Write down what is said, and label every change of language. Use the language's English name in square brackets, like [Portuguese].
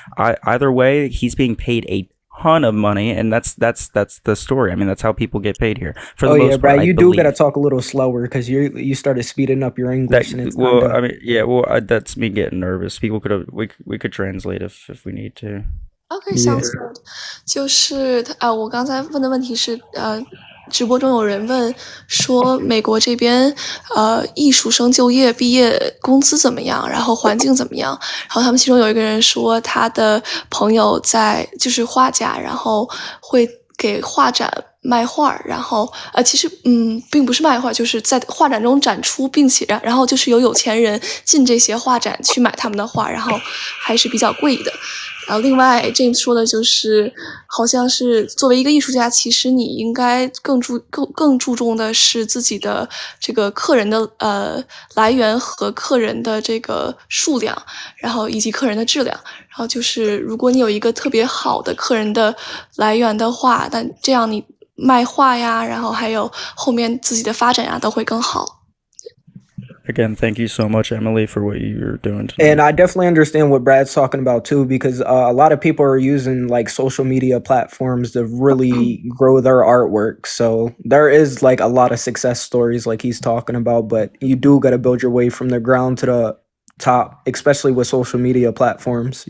[English] Either way, he's being paid a ton of money, and that's the story. I mean, that's how people get paid here for the most part. Brad, you do gotta talk a little slower because you started speeding up your English. And it's I mean, that's me getting nervous. People we could translate if we need to. Okay, sounds good. [Chinese] 就是我刚才问的问题是直播中有人问说美国这边艺术生就业毕业工资怎么样，然后环境怎么样，然后他们其中有一个人说他的朋友就是画家，然后会给画展卖画，然后其实并不是卖画，就是在画展中展出，并且然后就是有钱人进这些画展去买他们的画，然后还是比较贵的。然后另外 James 说的就是好像是作为一个艺术家，其实你应该更注重的是自己的这个客人的来源和客人的这个数量，然后以及客人的质量。然后就是如果你有一个特别好的客人的来源的话，但这样你卖画呀，然后还有后面自己的发展呀都会更好。 [English] Again, thank you so much, Emily, for what you're doing tonight. And I definitely understand what Brad's talking about too, because a lot of people are using like social media platforms to really grow their artwork. So there is like a lot of success stories like he's talking about, but you do got to build your way from the ground to the top, especially with social media platforms.